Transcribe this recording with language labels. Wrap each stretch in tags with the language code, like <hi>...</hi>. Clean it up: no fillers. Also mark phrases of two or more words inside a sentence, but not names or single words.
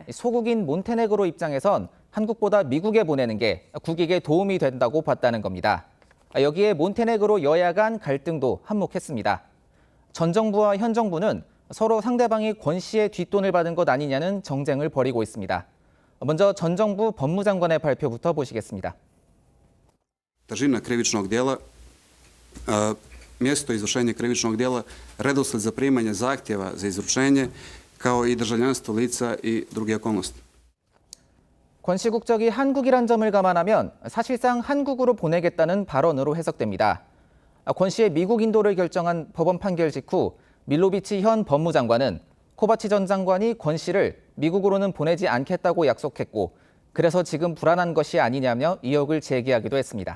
<ko>소국인 몬테네그로 입장에선 한국보다 미국에 보내는 게 국익에 도움이 된다고 봤다는 겁니다. 여기에 몬테네그로 여야 간 갈등도 한몫했습니다. 전 정부와 현 정부는 서로 상대방이 권 씨의 뒷돈을 받은 것 아니냐는 정쟁을 벌이고 있습니다. 먼저 전 정부 법무장관의 발표부터 보시겠습니다.</ko> <sr>Težina krivičnog djela, mjesto izvršenja krivičnog djela, redosled zaprimanja zahtjeva za izručenje, kao i državljanstvo lica i druge okolnosti.</sr> <ko>권 씨 국적이 한국이란 점을 감안하면 사실상 한국으로 보내겠다는 발언으로 해석됩니다. 권 씨의 미국 인도를 결정한 법원 판결 직후 밀로비치 현 법무장관은 코바치 전 장관이 권 씨를 미국으로는 보내지 않겠다고 약속했고 그래서 지금 불안한 것이 아니냐며 의혹을 제기하기도 했습니다.</ko>